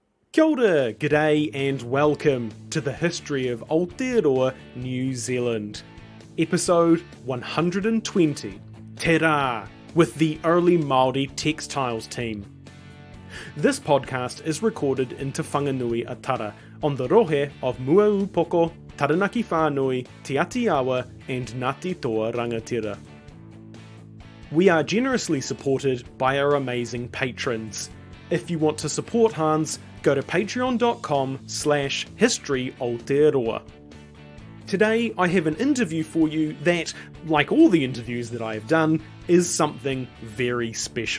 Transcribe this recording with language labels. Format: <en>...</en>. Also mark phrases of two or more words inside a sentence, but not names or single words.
<mi>Kia ora,</mi> <en>g'day and welcome to the history of Aotearoa, New Zealand. Episode 120, Te Rā, with the early Māori Textiles team. This podcast is recorded in Te Whanganui a Tara on the rohe of Muaupoko, Taranaki Whānui, Te Atiawa and Ngāti Toa Rangatira. We are generously supported by our amazing patrons. If you want to support Hans, go to patreon.com/history Aotearoa. Today I have an interview for you that, like all the interviews that I have done, is something very special.</en>